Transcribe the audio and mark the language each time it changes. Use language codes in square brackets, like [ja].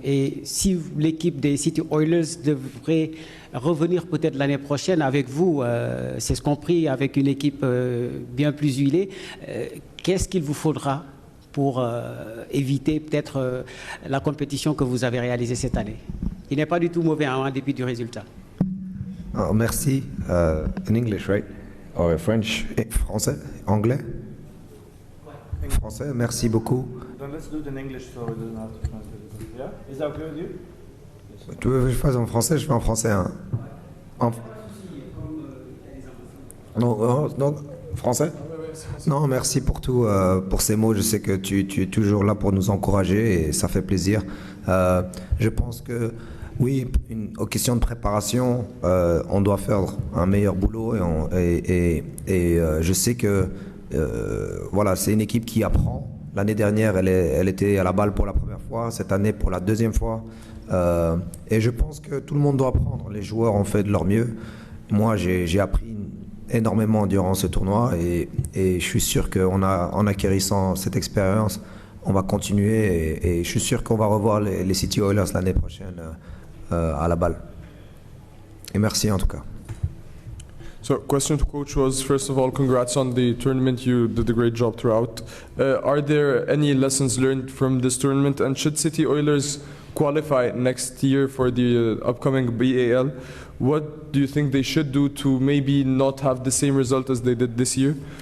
[fr] Et si l'équipe des City Oilers devrait revenir peut-être l'année prochaine avec vous, c'est ce compris, avec une équipe bien plus huilée, qu'est-ce qu'il vous faudra pour éviter peut-être la compétition que vous avez réalisée cette année? Il n'est pas du tout mauvais en dépit du résultat. Oh, merci. [en] In English, right? Or French? [fr] Français? Anglais? Français, merci beaucoup. [en] Then let's do it in English so we don't have to translate it. Yeah? Is that okay with you? [fr] Tu veux que je fasse en français? Je fais en français. Hein. Non, français? Non, merci pour tout, pour ces mots. Je sais que tu es toujours là pour nous encourager et ça fait plaisir. Je pense que, oui, aux questions de préparation, on doit faire un meilleur boulot et je sais que voilà, c'est une équipe qui apprend. L'année dernière, elle était à la balle pour la première fois, cette année pour la deuxième fois. Et je pense que tout le monde doit apprendre. Les joueurs ont fait de leur mieux. Moi, j'ai appris énormément durant ce tournoi et je suis sûr qu'en acquérissant cette expérience, on va continuer et je suis sûr qu'on va revoir les City Oilers l'année prochaine à la balle. Et merci en tout cas. [en] So, question to coach was, first of all, congrats on the tournament. You did a great job throughout. Are there any lessons learned from this tournament? And should City Oilers qualify next year for the upcoming BAL, what do you think they should do to maybe not have the same result as they did this year?